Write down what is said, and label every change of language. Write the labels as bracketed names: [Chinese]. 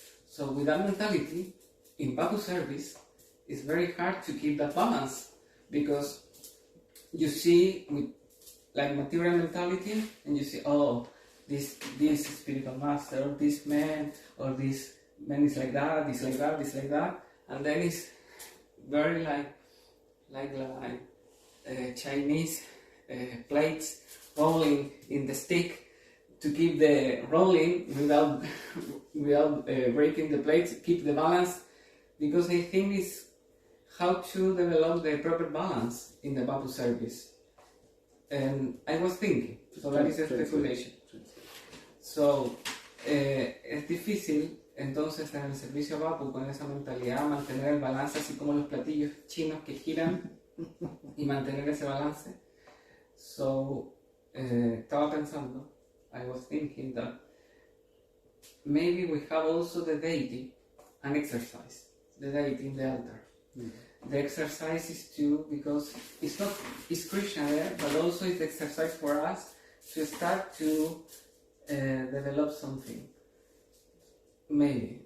[English] So with that mentality, in Vapu service, it's very hard to keep that balance, because you see with like material mentality, and you see, oh, this spiritual master, or this man, or this man is like that, this like that, this like that, and then it's very like Chinese plates rolling in the stick to keep the rolling without breaking the plates, keep the balance, because I think it's how to develop the proper balance in the Vapu service. And I was thinking, so that is a speculation. [Spanish] So, es difícil entonces en el servicio Vapu con esa mentalidad mantener el balance, así como los platillos chinos que giran y mantener ese balance. [English] So, [Spanish] estaba pensando, [English] I was thinking that maybe we have also the deity, an exercise, the deity in the altar. the exercise is to, because it's Krishna there, but also it's exercise for us to start to develop something. Maybe.